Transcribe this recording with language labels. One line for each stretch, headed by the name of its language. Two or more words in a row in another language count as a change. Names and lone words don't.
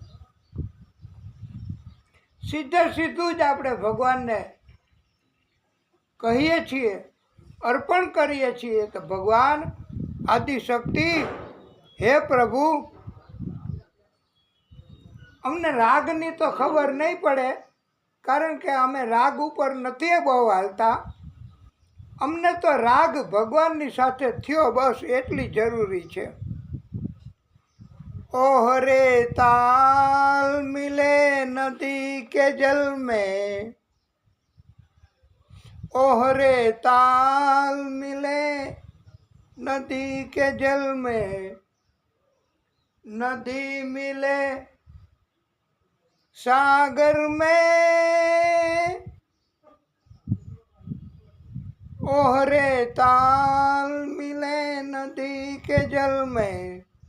Gujarati: સીધું જ આપણે ભગવાનને કહીએ છીએ, અર્પણ કરીએ છીએ કે ભગવાન આદિશક્તિ, હે પ્રભુ, અમને રાગની તો ખબર નહીં પડે, કારણ કે અમે રાગ ઉપર નથી બહુ હાલતા. અમને તો રાગ ભગવાનની સાથે થયો, બસ એટલી જરૂરી છે.
Hindi: ओह रे ताल मिले नदी के जल में, ओह रे ताल मिले नदी के जल में, नदी मिले सागर में, ओहरे ताल मिले नदी के जल में।